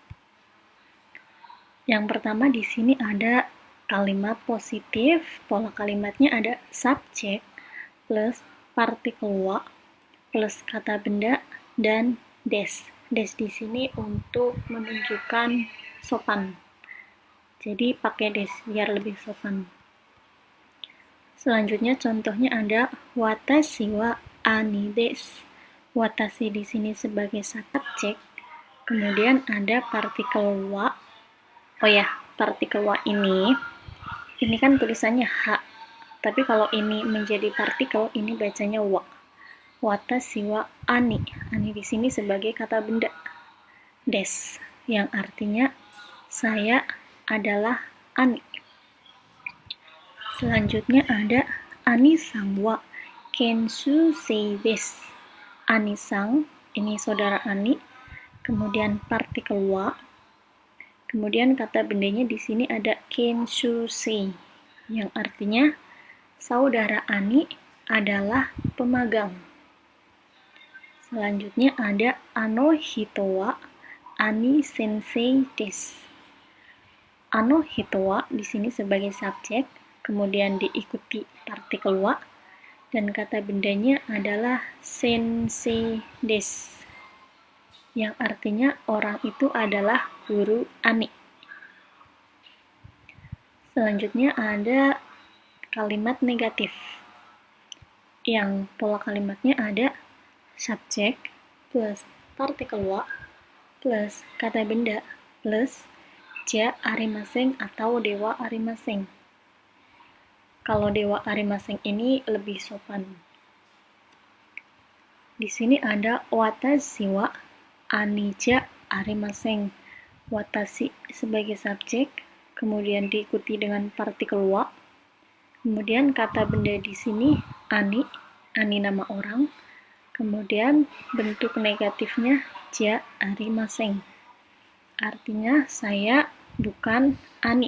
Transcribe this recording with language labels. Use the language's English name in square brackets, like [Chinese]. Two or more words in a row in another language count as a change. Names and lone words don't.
[Indonesian] Yang pertama di sini ada kalimat positif, pola kalimatnya ada subjek plus partikel wa plus kata benda dan des. Des di sini untuk menunjukkan sopan. Jadi pakai des biar lebih sopan. Selanjutnya contohnya ada [Japanese] 私はアニです. [Indonesian] Watashi di sini sebagai subjek. Kemudian ada partikel wa. Oh ya, partikel wa ini kan tulisannya ha. Tapi kalau ini menjadi partikel, ini bacanya wa. [Japanese] 私はアニ. [Indonesian] Ani di sini sebagai kata benda. Des, yang artinya saya adalah ani. Selanjutnya ada [Japanese] アニさんは研修生です. [Indonesian] Ani-san, ini saudara ani. Kemudian partikel wa. Kemudian kata bendanya di sini ada kenshusei, yang artinya saudara ani adalah pemagang. Selanjutnya ada [Japanese] あの人はアニ先生です. あの人は [Indonesian] di sini sebagai subjek, kemudian diikuti partikel wa, dan kata bendanya adalah [Japanese] 先生です, [Indonesian] yang artinya orang itu adalah guru ani. Selanjutnya ada kalimat negatif, yang pola kalimatnya ada subjek plus partikel wa plus kata benda plus [Japanese] じゃありません [Indonesian] atau [Japanese] ではありません. [Indonesian] Kalau [Japanese] ではありません [Indonesian] ini lebih sopan. Di sini ada [Japanese] 私はアニじゃありません. [Indonesian] Watashi sebagai subjek, kemudian diikuti dengan partikel wa. Kemudian kata benda di sini ani nama orang. Kemudian bentuk negatifnya [Japanese] じゃありません. [Indonesian] Artinya saya bukan ani.